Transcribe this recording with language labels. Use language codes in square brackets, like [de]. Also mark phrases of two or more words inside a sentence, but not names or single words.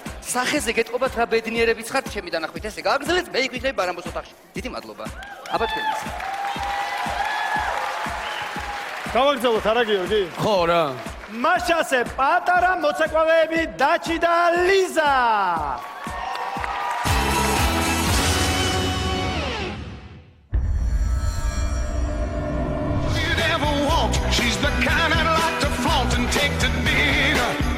[ka] სახეზე გეტყობათ რა ბედნიერებიც ხართ ჩემი დანახვით. ესე გააგრძელეთ, მე იქ ვიქნები ბარამბოს ოთახში. დიდი მადლობა. აბა თქვენს. გავაგრძელოთ არა გიორგი? ხო რა. მაშასე პატარა მოცეკვავეები დაჩი და ლიზა. [en] She's the kind I'd like to flaunt and take to dinner.